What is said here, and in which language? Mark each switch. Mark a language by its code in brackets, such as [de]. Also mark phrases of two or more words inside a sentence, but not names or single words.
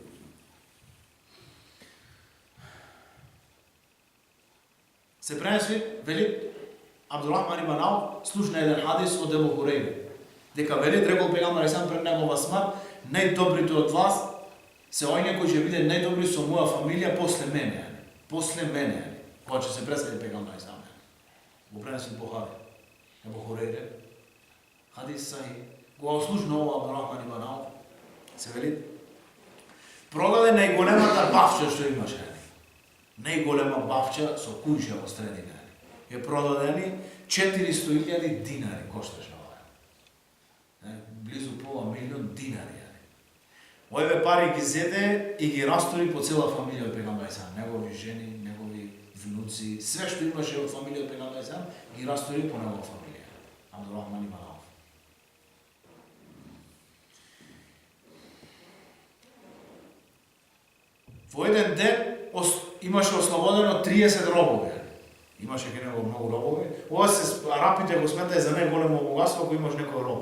[mk] Се пренесли, вели Абдурахман ибн Ауф, слушна еден хадис од Ебу Хурейра. Дека вели, рекол пегамбер сам пред негова смрт, најдобрите од вас се оње кои ќе биде најдобри со моја фамилија после мене. После мене. Кога ќе се пресели пегамбер сам. Го пренесли Бухари. Ебу Хурейра. [ar] حديث صحيح. [mk] Кога слушна ова Абдурахман ибн Ауф, се вели, продаде најголемата бавча што имаше. Најголема бавча со кујша во средина. Е продадени 400.000 динари кошташе ова. Близу пола милион динари. Овие пари ги зеде и ги растори по цела фамилија од пегамбер сам. Негови жени, негови внуци, све што имаше од фамилија од пегамбер сам, ги растори по негова фамилија. Абдурахман ибн Ауф. Во еден ден имаше ослободено 30 робови. Имаше ке него многу робови. Ова се арапите го сметаја за најголемо богатство ако имаш некој роб.